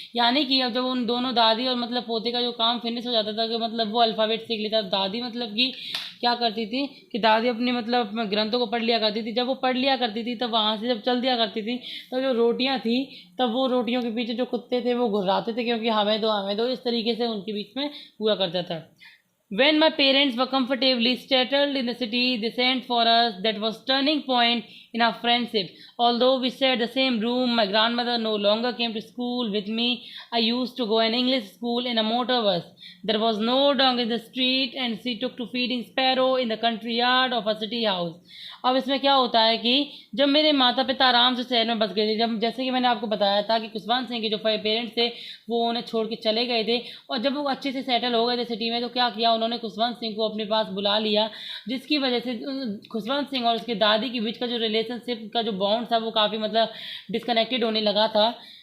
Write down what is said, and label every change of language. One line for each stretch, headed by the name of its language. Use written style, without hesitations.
Hindi: यानी कि अब जब उन दोनों दादी और मतलब पोते का जो काम फिनिश हो जाता था कि मतलब वो अल्फ़ाबेट सीख लेता, दादी मतलब कि क्या करती थी कि दादी अपने मतलब ग्रंथों को पढ़ लिया करती थी। जब वो पढ़ लिया करती थी तब वहाँ से जब चल दिया करती थी तो जो रोटियाँ थी तब वो रोटियों के पीछे जो कुत्ते थे वो घुर्राते थे क्योंकि हमें दो, इस तरीके से उनके बीच में हुआ करता था।
English: When my parents were comfortably settled in the city, they sent for us. That was turning point in our friendship. Although we shared the same room, my grandmother no longer came to school with me. I used to go an English school in a motor bus. There was no dog in the street and she took to feeding sparrow in the country yard of a city house.
Hindi: अब इसमें क्या होता है कि जब मेरे माता पिता आराम से शहर में बस गए थे, जब जैसे कि मैंने आपको बताया था कि खुशवंत सिंह के जो पेरेंट्स थे वो उन्हें छोड़ के चले गए थे, और जब वो अच्छे से सेटल हो गए थे सिटी में, तो क्या किया उन्होंने, खुशवंत सिंह को अपने पास बुला लिया, जिसकी वजह से खुशवंत सिंह और उसके दादी के बीच का जो रिलेशनशिप का जो बॉन्ड था वो काफ़ी मतलब डिस्कनेक्टेड होने लगा था।